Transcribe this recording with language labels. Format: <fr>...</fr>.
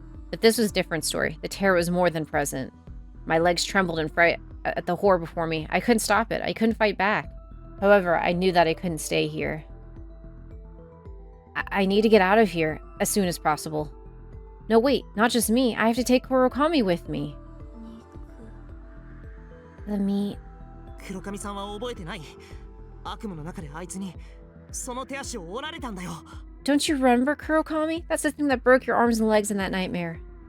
<en>But this was a different story. The terror was more than present. My legs trembled in fright at the horror before me. I couldn't stop it. I couldn't fight back. However, I knew that I couldn't stay here. I need to get out of here as soon as possible. No, wait, not just me. I have to take Kurokami with me.</en> <ja>肉</ja> <en>The meat.</en> <ja>黒髪さんは覚えてない悪夢の中であいつにその手足を折られたんだよ</ja> <en>Don't you remember, Kurokami? That's the thing that broke your arms and legs in that nightmare.</en>